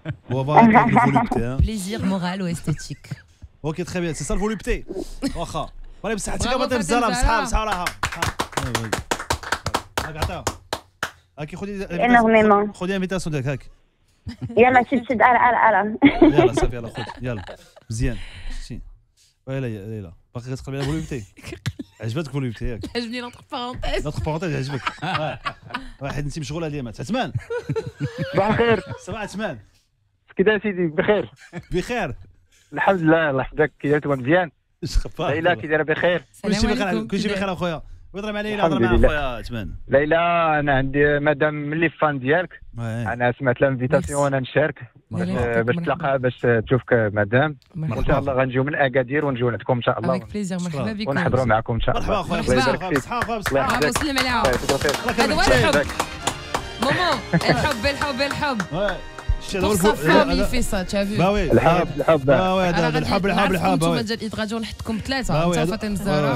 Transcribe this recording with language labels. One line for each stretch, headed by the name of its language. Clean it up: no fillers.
French: On va voir avec le volupté. Plaisir moral ou esthétique. Ok, très bien, c'est ça le volupté.
Arabic: واخا. ولا بصحتك ما تبزالها بصحة راها. هاك هاكي خذي انفيتاسيون ديالك هاك يلا شد ارى يلا صافي يلا خذ يلا مزيان شتي ليلى باقي كتقلبي على فولوبتي عجبتك فولوبتي ياك عجبني لونتر بارونتيز عجبك واحد انت مشغول هذه مات عثمان صباح الخير صباح عثمان كي داير سيدي بخير الحمد لله الله يحفظك كي داير مزيان اش خفاك ليلى كي دايره بخير كلشي بخير اخويا ويضرب على ليلى، هضر معاها خويا عثمان. ليلى انا عندي مادام ملي فان ديالك، انا سمعت لانفيتاسيون وانا نشارك باش تلقى باش تشوفك مادام، وان شاء الله غنجيو من اكادير ونجيو عندكم ان شاء الله. افيك بليزير، مرحبا بكم ونحضروا معكم ان شاء الله. مرحبا خويا، مرحبا سلم عليها. هذا هو الحب ماما، الحب
French: pour sa femme il fait ça tu as vu.
Arabic: الحب هذا الحب انتوما ديال ايدغاجون نحطكم ثلاثه انت فاطمه الزهراء